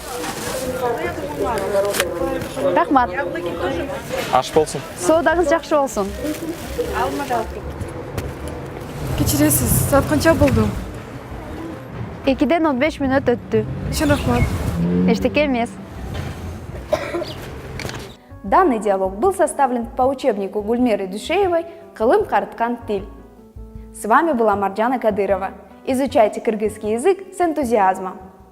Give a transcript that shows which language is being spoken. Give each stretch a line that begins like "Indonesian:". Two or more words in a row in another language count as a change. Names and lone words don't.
Kyrgyz: Рахмат. Аш болсын. Соодаңыз жакшы болсун. Кечиресиз, саат канча болду? 2-ден 15 минут өттү. Үчүн рахмат. Эчтеке эмес.
Russian: Данный диалог был составлен по учебнику Гульмиры Душеевой «Кылым карткан тиль». С вами была Марджана Кадырова. Изучайте кыргызский язык с энтузиазмом.